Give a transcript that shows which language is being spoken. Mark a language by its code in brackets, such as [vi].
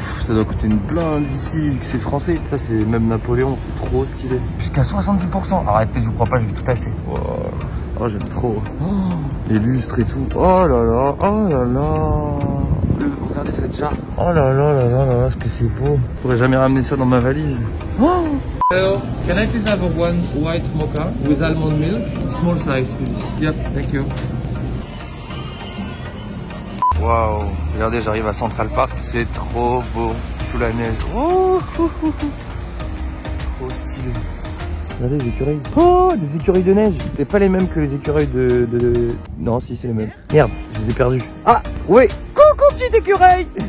[fr] Ça doit coûter une blinde ici, vu que c'est français. Ça c'est même Napoléon, c'est trop stylé. Jusqu'à 70%. Arrêtez, je vous crois pas, je vais tout acheter. Wow. Oh, j'aime trop. Oh, les lustres et tout. Oh là là, oh là là. Regardez cette jarre. Oh là là là là là, ce que c'est beau. Je pourrais jamais ramener ça dans ma valise. Oh. [en] Hello, can I please have a one white mocha with almond milk? Small size, please. Yep, thank you. [fr] Waouh, regardez, j'arrive à Central Park, c'est trop beau, sous la neige. Oh, trop stylé. Regardez les écureuils. Oh, des écureuils de neige. C'est pas les mêmes que les écureuils de... Non, si, c'est les mêmes. Merde, je les ai perdus. Ah, ouais. Coucou, petit écureuil.